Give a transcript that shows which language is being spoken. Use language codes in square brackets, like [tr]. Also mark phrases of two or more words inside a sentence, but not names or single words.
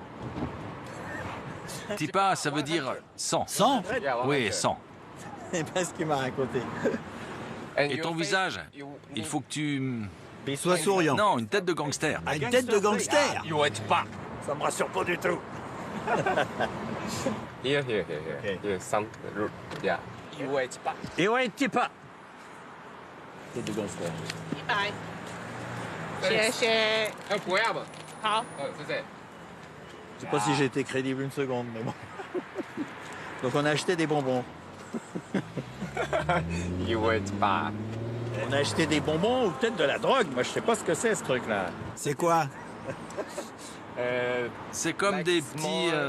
[fr] Tipa, ça veut dire 100. 100? Oui, 100. C'est pas ce qu'il m'a raconté. Et ton visage, il faut que tu... Sois souriant. Non, une tête de gangster. Ah, une tête de gangster? Yue Tipa. Ça me rassure pas du tout. [en] Here. Some root. Yeah. [fr] Yue Tipa. Yue Tipa. Tête de gangster. [zh] 谢谢。不要吧。好。谢谢。 [fr] Je sais pas si j'ai été crédible une seconde, mais bon. Donc on a acheté des bonbons. On a acheté des bonbons ou peut-être de la drogue. Moi, je sais pas ce que c'est, ce truc-là. C'est quoi? C'est comme des petits...